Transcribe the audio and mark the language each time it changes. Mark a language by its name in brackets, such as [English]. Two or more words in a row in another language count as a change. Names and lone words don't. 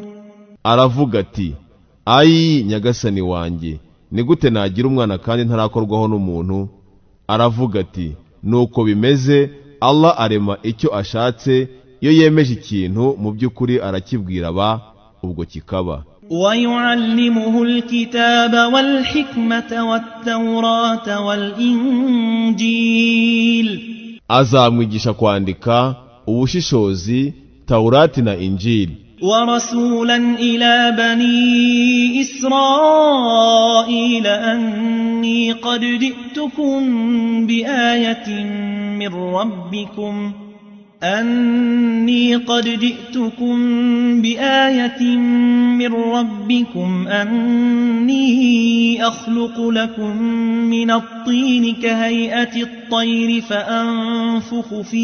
[Kinyarwanda] aravuga ati ayi nyagasani wanjye, ni gute nagira umwana kandi ntarakorwaho n'umuntu? aravuga ati nuko bimeze, Allah arema icyo ashatse, iyo yemeje ikintu mu by'ukuri arakibwira ba ubwo kikaba. [Arabic] ويعلمه الكتاب والحكمة والتوراة والإنجيل. [Kinyarwanda] azamwigisha kwandika, ubushishozi, Taurati na Injili. [Arabic] ورسولا إلى بني إسرائيل أني قد جئتكم بآية من ربكم أني أخلق لكم من الطين كهيئة الطير فأنفخ